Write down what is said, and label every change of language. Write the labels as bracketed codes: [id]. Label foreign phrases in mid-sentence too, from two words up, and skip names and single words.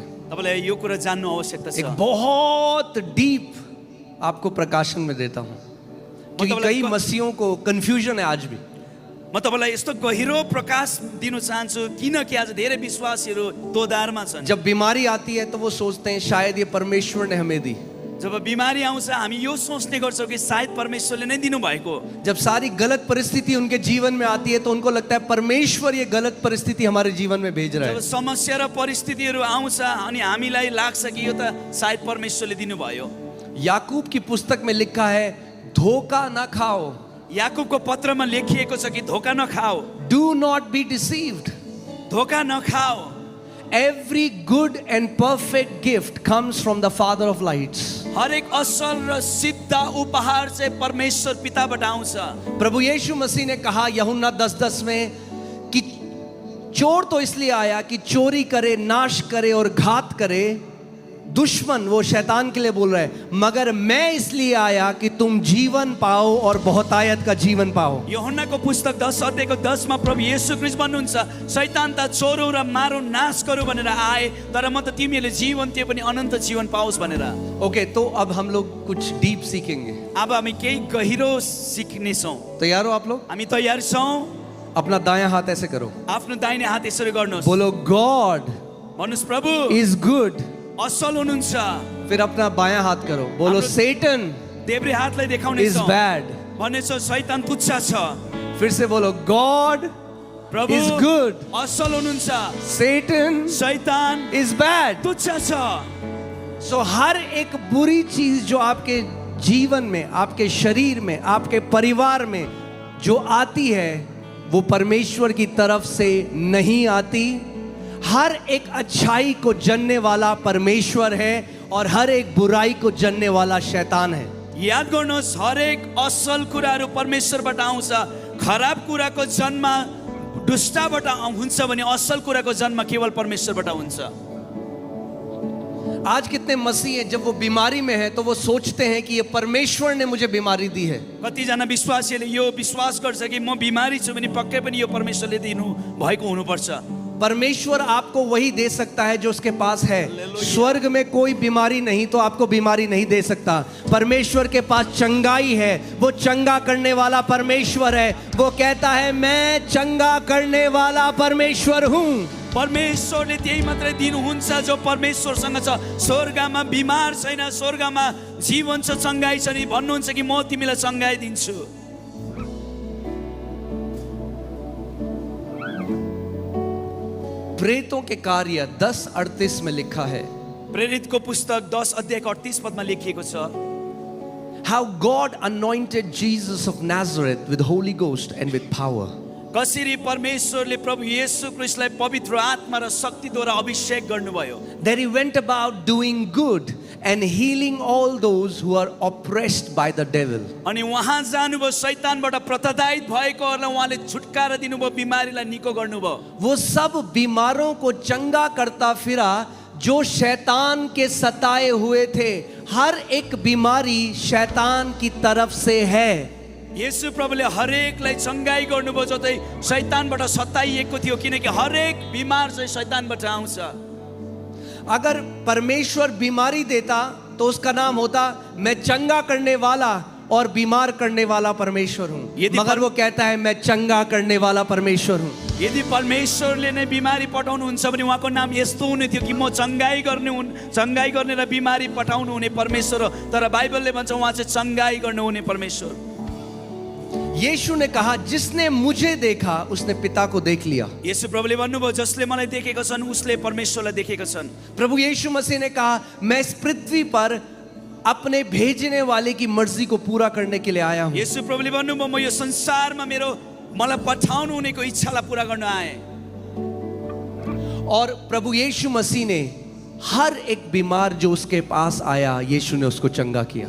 [ne] तपाईलाई यो कुरा जान्नु आवश्यकता छ। [hi] एक बहुत डीप आपको प्रकाशन में देता हूं, क्योंकि कई मसीहों को कंफ्यूजन है आज भी। [ne] म तपाईलाई यस्तो गहिरो प्रकाश दिन चाहन्छु किनकि आज धेरै विश्वासीहरू दोधारमा छन्। [hi] जब बीमारी आती है तो वो सोचते हैं शायद ये परमेश्वर ने हमें दी। [ne] जब बिमारी आउँछ हामी यो सोच्ने गर्छौँ कि सायद परमेश्वरले नै दिनु भएको। [hi] जब सारी गलत परिस्थिति उनके जीवन में आती है तो उनको लगता है परमेश्वर ये गलत परिस्थिति हमारे जीवन में भेज रहा है। [ne] जब समस्या र परिस्थितिहरू आउँछ अनि हामीलाई लाग्छ कि यो त सायद परमेश्वरले दिनुभयो। [hi] याकूब की पुस्तक में लिखा है, धोखा ना खाओ। [ne] याकूबको पत्रमा लेखिएको छ कि धोका नखाओ। [en] Do not be deceived. [ne] धोका नखाओ। [en] Every good and perfect gift comes from the Father of lights. [ne] हरेक असल र सिद्ध उपहार चाहिँ परमेश्वर पिताबाट आउँछ। [hi] प्रभु यीशु मसीह ने कहा यूहन्ना 10:10 में कि चोर तो इसलिए आया कि चोरी करे, नाश करे और घात करे। दुश्मन वो शैतान के लिए बोल रहा है, मगर मैं इसलिए आया कि तुम जीवन पाओ और बहुतायत का जीवन पाओ। [ne] यूहन्नाको पुस्तक 10:10 मा प्रभु येशू ख्रीष्ट भन्नुहुन्छ, शैतान त चोरौ र मारौ नाश गरौ भनेर आए, तर म त तिमीहरूले जीवन त्यो पनि अनन्त जीवन पाओस् भनेर। [hi] ओके, तो अब हम लोग कुछ डीप सीखेंगे। [ne] अब हामी केही गहिरो सिक्ने छौं। [hi] तैयार हो आप लोग? [ne] हामी तयार छौं। [hi] अपना दायां हाथ ऐसे करो, [ne] आफ्नो दाहिने हात यसरी गर्नुहोस्, [hi] बोलो गॉड [ne] भन्नुहोस् प्रभु [en] is good. [ne] असल हुनुहुन्छ। [hi] फिर अपना बायां हाथ करो, बोलो सेटन [ne] देब्रे हातलाई देखाउने [en] इज [ne] छौं, [en] बैड। [ne] भनेछ शैतान तुच्छ छ। [hi] फिर से बोलो गॉड [ne] प्रभु [en] is good, [ne] असल हुनुहुन्छ, [en] सेटन [ne] शैतान [en] is bad. [ne] तुच्छ छ। [hi] सो हर एक बुरी चीज जो आपके जीवन में, आपके शरीर में, आपके परिवार में जो आती है वो परमेश्वर की तरफ से नहीं आती। हर एक अच्छाई को जनने वाला परमेश्वर है और हर एक बुराई को जनने वाला शैतान है। [ne] याद गर्नुहोस्, हरेक असल कुराहरू परमेश्वरबाट आउँछ। खराब कुराको जन्म दुष्टबाट हुन्छ भने असल कुराको जन्म केवल परमेश्वरबाट हुन्छ। [hi] आज कितने मसीह हैं जब वो बीमारी में है तो वो सोचते हैं कि ये परमेश्वर ने मुझे बीमारी दी है। [ne] कतिजना विश्वासीले यो विश्वास गर्छ कि म बिमारी छु भने पक्कै पनि यो परमेश्वरले दिनु भएको हुनुपर्छ। [hi] परमेश्वर आपको वही दे सकता है जो उसके पास है। स्वर्ग में कोई बीमारी नहीं तो आपको बीमारी नहीं दे सकता। परमेश्वर के पास चंगाई है, वो चंगा करने वाला परमेश्वर है। वो कहता है मैं चंगा करने वाला परमेश्वर हूँ। [ne] परमेश्वरले त्यही मात्रै दिनुहुन्छ जो परमेश्वरसँग छ। स्वर्गमा बिमार छैन, स्वर्गमा जीवन छ, चंगाई छ नि भन्नुहुन्छ कि म तिमीलाई चंगाई दिन्छु। [hi] प्रेतों के कार्य 10:38 में लिखा है, [ne] प्रेरितको पुस्तक 10:38 लेखिएको छ, [en] how God anointed Jesus of Nazareth with Holy Ghost and with power. [ne] कसरी परमेश्वरले प्रभु येशू ख्रीष्टलाई पवित्र आत्मा र शक्तिद्वारा अभिषेक गर्नुभयो। [en] That he went about doing good and healing all those who are oppressed by the devil. [ne] अनि वहाँ जानुभयो, शैतानबाट प्रताडित भएकोहरूलाई उहाँले छुटकारा दिनुभयो, बिमारीलाई निको गर्नुभयो। [hi] वो सब बीमारों को चंगा करता फिरा जो शैतान के सताए हुए थे। हर एक बीमारी शैतान की तरफ से है। [ne] येशू प्रभुले हरेकलाई चंगाई गर्नुभयो जो चाहिँ शैतानबाट सताइएको थियो, किनकि हरेक बिमार चाहिँ शैतानबाट आउँछ। [hi] अगर परमेश्वर बीमारी देता तो उसका नाम होता मैं चंगा करने वाला और बीमार करने वाला परमेश्वर हूँ, मगर वो कहता है मैं चंगा करने वाला परमेश्वर हूँ। [ne] यदि परमेश्वरले नै बिमारी पठाउनुहुन्छ भने उहाँको नाम यस्तो हुने थियो कि म चंगाई गर्ने र बिमारी पठाउनु हुने परमेश्वर हो। तर बाइबलले भन्छ उहाँ चाहिँ चंगाई गर्नु हुने परमेश्वर। [hi] यीशु ने कहा जिसने मुझे देखा उसने पिता को देख लिया। [ne] यसु प्रभुले भन्नुभयो जसले मलाई देखेका छन् उसले परमेश्वरलाई देखेका छन्। [hi] प्रभु यीशु मसीह ने कहा मैं इस पृथ्वी पर अपने भेजने वाले की मर्जी को पूरा करने के लिए आया हूं। [ne] यसु प्रभुले भन्नुभयो म यो संसारमा मेरो मलाई पठाउनु हुनेको इच्छालाई पूरा गर्न आए। [hi] और प्रभु यीशु मसीह ने हर एक बीमार जो उसके पास आया यीशु ने उसको चंगा किया।